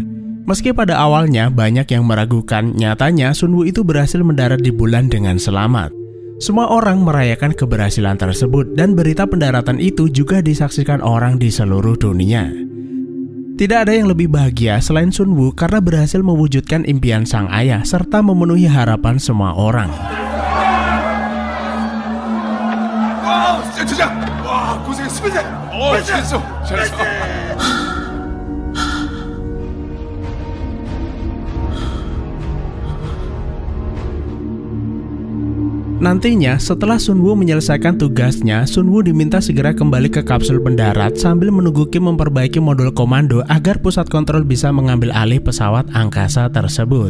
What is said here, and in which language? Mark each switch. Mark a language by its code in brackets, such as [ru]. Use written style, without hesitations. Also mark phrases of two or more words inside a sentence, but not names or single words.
[id] Meski pada awalnya banyak yang meragukan, nyatanya Sunwoo itu berhasil mendarat di bulan dengan selamat. Semua orang merayakan keberhasilan tersebut dan berita pendaratan itu juga disaksikan orang di seluruh dunia. Tidak ada yang lebih bahagia selain Sunwoo karena berhasil mewujudkan impian sang ayah serta memenuhi harapan semua orang. [ko] 대장, 와 고생했습니다. 잘했어. [id] Nantinya, setelah Sunwoo menyelesaikan tugasnya, Sunwoo diminta segera kembali ke kapsul pendarat sambil menunggu Kim memperbaiki modul komando agar pusat kontrol bisa mengambil alih pesawat angkasa tersebut.